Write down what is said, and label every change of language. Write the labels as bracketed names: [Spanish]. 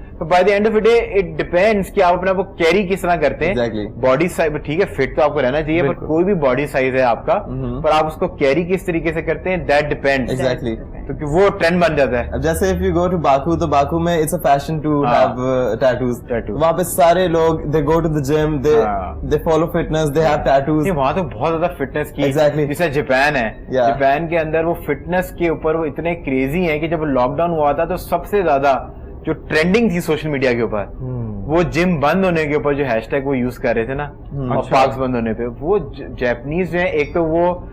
[Urdu] تو [English] by the end of day it depends [Urdu] کہ آپ اپنے آپ کو کیری کس طرح کرتے ہیں. باڈی سائز ٹھیک ہے, فٹ تو آپ کو رہنا چاہیے, بٹ کوئی بھی باڈی سائز ہے آپ کا, پر آپ اس کو کیری کس طریقے سے کرتے ہیں, [English] That depends. Exactly, [Urdu] کیونکہ وہ ٹرینڈ بن جاتا ہے. [English] جیسے if you go to Baku, [Urdu] تو باکو میں [English] It's a fashion to have tattoos. [Urdu] وہاں پہ سارے لوگ [English] They go to the gym, they follow fitness, they have tattoos. [Urdu] وہاں تو بہت زیادہ فٹنس کی, جیسے جاپان ہے, جاپان کے اندر وہ فٹنس کے اوپر وہ اتنے کریزی ہیں کہ جب لاک ڈاؤن ہوا تھا تو سب سے زیادہ جو ٹرینڈنگ تھی سوشل میڈیا کے اوپر, وہ جم بند ہونے کے اوپر جو ہیش ٹیگ وہ یوز کر رہے تھے نا, اور پارکس بند ہونے پہ, وہ جیپنیز جو ہیں, ایک تو وہ